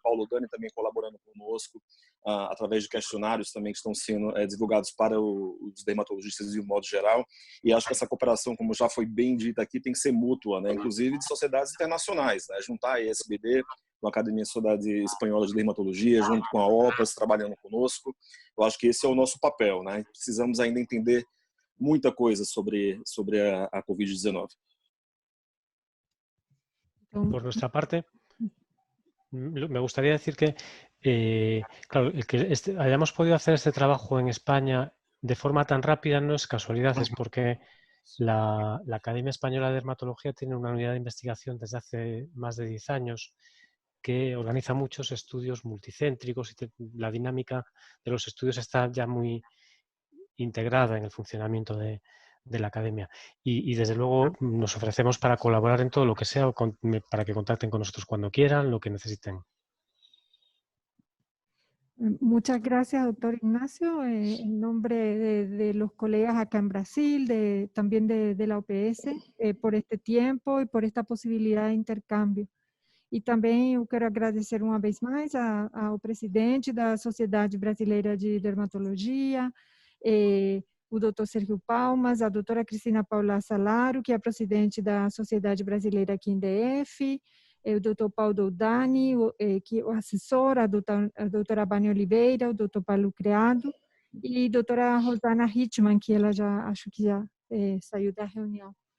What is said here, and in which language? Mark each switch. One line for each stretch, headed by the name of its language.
Portuguese: Paulo Dani também colaborando conosco através de questionários também que estão sendo divulgados para os dermatologistas de um modo geral, e acho que essa cooperação, como já foi bem dita aqui, tem que ser mútua, né, inclusive de sociedades internacionais, né, juntar a SBD com a Academia Sociedade Espanhola de Dermatologia, junto com a OPAS, trabalhando conosco. Eu acho que esse é o nosso papel, né? Precisamos ainda entender muita coisa sobre a Covid-19.
Spanish: Por nuestra parte, me gustaría decir que, claro, el que hayamos podido hacer este trabajo en España de forma tan rápida no es casualidad, es porque la Academia Española de Dermatología tiene una unidad de investigación desde hace más de 10 años que organiza muchos estudios multicéntricos y la dinámica de los estudios está ya muy integrada en el funcionamiento de la Academia. Y desde luego nos ofrecemos para colaborar en todo lo que sea, para que contacten con nosotros cuando quieran, lo que necesiten. Muchas gracias, doctor Ignacio, en nombre de los colegas acá en Brasil, también de la OPS, por este tiempo y por esta posibilidad de intercâmbio.
Portuguese: E também eu quero agradecer uma vez mais ao presidente da Sociedade Brasileira de Dermatologia, o doutor Sérgio Palmas, a doutora Cristina Paula Salaro, que é a presidente da Sociedade Brasileira aqui em DF, o doutor Paulo Doldani, que é o assessor, a doutora Bani Oliveira, o doutor Paulo Criado, e a doutora Rosana Hitman, que ela já, acho que já saiu da reunião.